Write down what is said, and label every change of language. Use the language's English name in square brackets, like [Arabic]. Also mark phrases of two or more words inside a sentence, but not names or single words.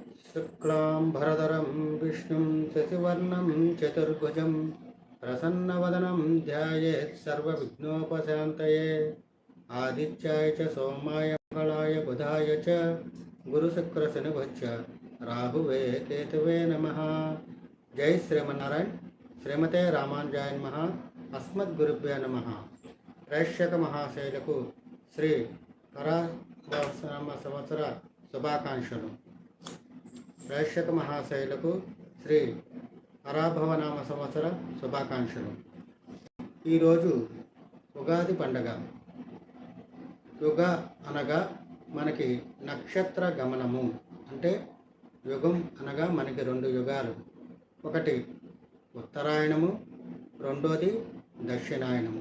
[Sanskrit] शुक्लांबरधरं विष्णुं शशिवर्णं चतुर्भुजं प्रसन्नवदनं ध्यायेत् सर्वविघ्नोपशान्तये आदित्याय च सोमाय मंगलाय बुधाय च गुरुशुक्रशनिभ्यश्च राहुवे केतवे नमः। जय श्रीमन्नारायण। श्रीमते रामानुजाय नमः। अस्मद्गुरुभ्यो नमः। [Telugu] ప్రేక్షక మహాశైలకు శ్రీ పరాభవనామ సంవత్సర శుభాకాంక్షలు। ప్రేక్షక మహాశైలకు శ్రీ పరాభవనామ సంవత్సర శుభాకాంక్షలు। ఈరోజు ఉగాది పండగ। యుగ అనగా మనకి నక్షత్ర గమనము, అంటే యుగం అనగా మనకి రెండు యుగాలు, ఒకటి ఉత్తరాయణము, రెండోది దక్షిణాయనము।